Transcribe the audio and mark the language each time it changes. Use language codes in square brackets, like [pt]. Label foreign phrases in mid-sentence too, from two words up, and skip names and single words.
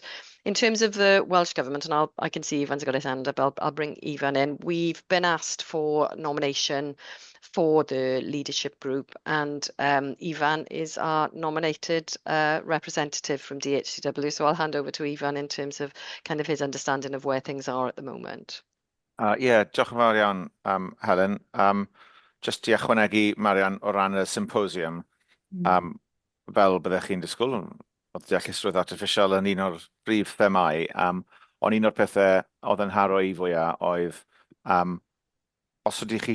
[en] In terms of the Welsh Government, and I can see Ivan's got his hand up, I'll bring Ivan in. We've been asked for nomination for the leadership group, and Ivan is our nominated representative from DHCW. So I'll hand over to Ivan in terms of kind of his understanding of where things are at the moment. [cy] Diolch yn fawr iawn, Helen. Just i ychwanegu, Marian, o ran y symposium, fel byddech chi'n disgwyl, oedd deallusrwydd artiffisial yn un o'r brif themau, ond un o'r pethau oedd yn haro i fwyaf oedd, os ydych chi